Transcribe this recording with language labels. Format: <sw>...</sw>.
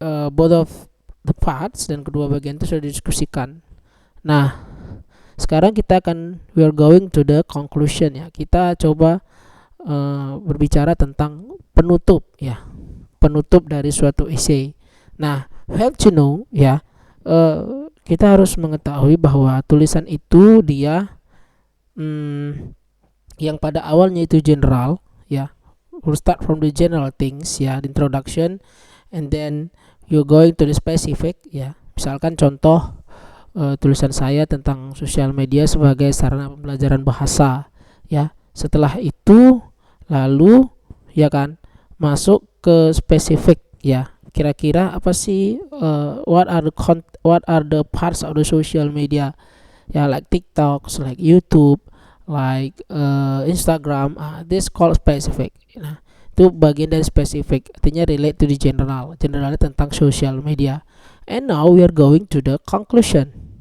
<en>Both of the parts</en> <id>dan kedua bagian itu sudah didiskusikan. Nah, sekarang</id> <en>we are going to the conclusion, ya.</en> <id>Kita coba berbicara tentang penutup, ya. Penutup dari suatu essay. Nah,</id> <en>have to know,</en> <id>ya. Kita harus mengetahui bahwa tulisan itu dia yang pada awalnya itu general, ya.</id> <en>We'll start from the general things, ya, the introduction, and then you're going to the specific, ya.</en> <id>Misalkan contoh tulisan saya tentang sosial media sebagai sarana pembelajaran bahasa, ya. Setelah itu lalu, ya kan, masuk ke spesifik, ya. Kira-kira apa sih</id> <en>what are the parts of the social media, ya, like TikTok, like YouTube, like Instagram, this called specific.</en> <id>Nah, itu bagian dari spesifik, artinya</id> <en>relate to the general.</en> <id>Generalnya tentang</id> <en>social media. And now we are going to the conclusion.</en>